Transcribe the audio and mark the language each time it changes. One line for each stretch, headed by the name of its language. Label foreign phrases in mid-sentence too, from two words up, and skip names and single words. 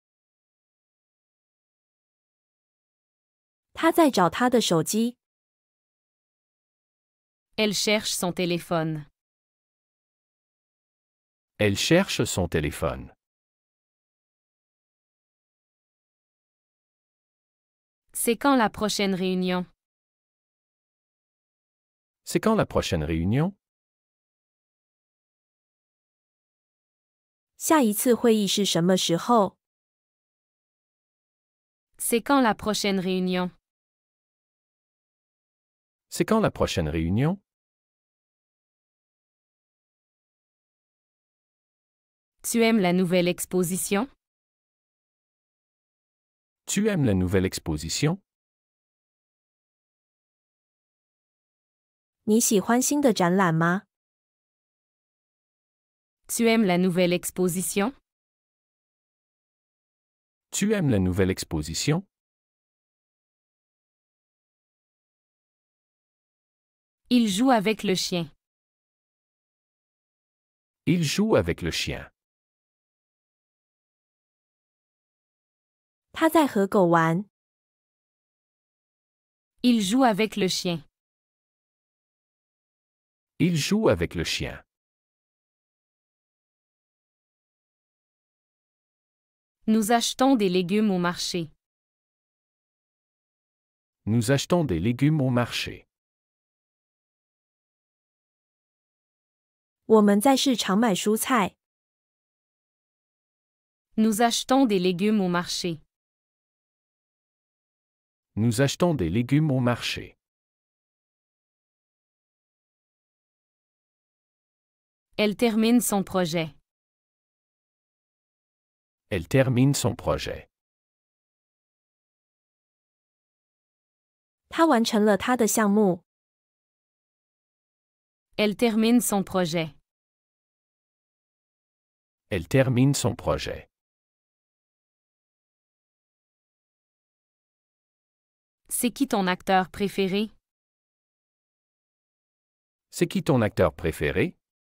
Chinese: 他在找他的手机。
French: Elle cherche son téléphone. Elle cherche son téléphone. C'est quand la prochaine réunion? C'est quand la prochaine réunion?
Chinese: 下一次会议是什么时候？
French: C'est quand la prochaine réunion? C'est quand la prochaine réunion? Tu aimes la nouvelle exposition? Tu aimes la nouvelle exposition?
Chinese: 你喜欢新的展览吗？
French: Tu aimes la nouvelle exposition? Tu aimes la nouvelle exposition? Il joue avec le chien. Il joue avec le chien.
Chinese: 他在和狗玩。
French: Il joue avec le chien. Il joue avec le chien. Nous achetons des légumes au marché. Nous achetons des légumes au marché.
Chinese: 我们在市场买蔬菜。
French: Nous achetons des légumes au marché. Nous achetons des légumes au marché. Elle termine son projet. Elle termine son projet.
Chinese: 他完成了他的项目。
French: Elle termine son projet. Elle termine son projet. C'est qui ton acteur préféré? C'est qui ton acteur préféré?